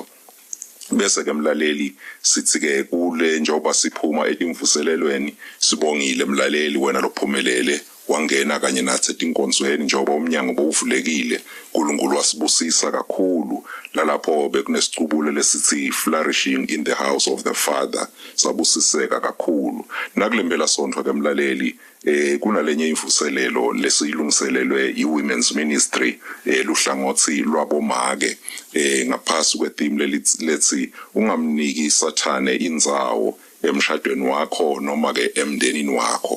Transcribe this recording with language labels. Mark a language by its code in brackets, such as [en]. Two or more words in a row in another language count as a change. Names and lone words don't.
[ss] Bese ke mlaleli sithi ke kule njengoba siphuma etimvuselelweni sibongile mlaleli wena lophumelele wangena kanye nathi etinkonzweni njengoba umnyango bowuvulekile. uNkulunkulu wasibusisa kakhulu lalapho bekunesicubule lesithi [en] flourishing in the house of the Father. [ss] Sabusiseka kakhulu nakulembela sonto ke mlaleli kunalenye imvuselelo lesiyilungiselelwe iWomen's Ministry luhlangothi lwabomake ngaphasi kwetheme lethi ungamniki sathane indzawo emshadweni wakho noma ke emndenini wakho.